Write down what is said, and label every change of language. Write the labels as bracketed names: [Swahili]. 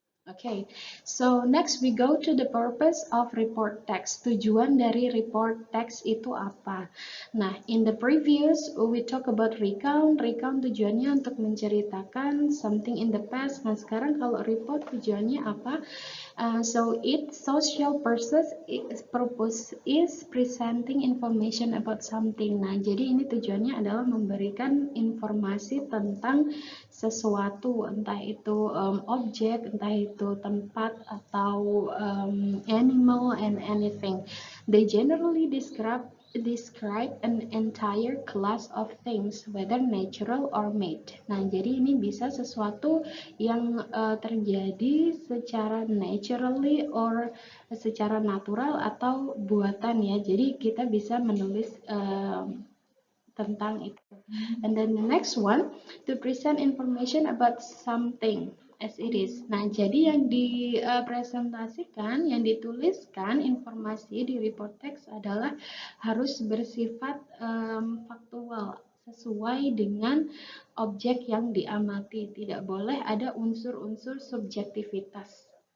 [English] Okay, so next we go to the purpose of report text. [Indonesian] Tujuan dari report text itu apa? [English] Nah, in the previous we talk about recount. [Indonesian] Recount tujuannya untuk menceritakan [English] something in the past. [Indonesian] Nah, sekarang kalau report tujuannya apa? [English] So its social purpose is presenting information about something. [Indonesian] Nah, jadi ini tujuannya adalah memberikan informasi tentang sesuatu, entah itu objek, entah itu tempat atau [English] animal and anything. They generally describe describe an entire class of things, whether natural or made. [Indonesian] Nah, jadi ini bisa sesuatu yang terjadi secara [English] naturally or [Indonesian] secara natural atau buatan ya. Jadi kita bisa menulis tentang itu. [English] And then the next one, to present information about something as it is. [Indonesian] Nah, jadi yang dipresentasikan, yang dituliskan informasi di report text adalah harus bersifat faktual, sesuai dengan objek yang diamati. Tidak boleh ada unsur-unsur subjektivitas.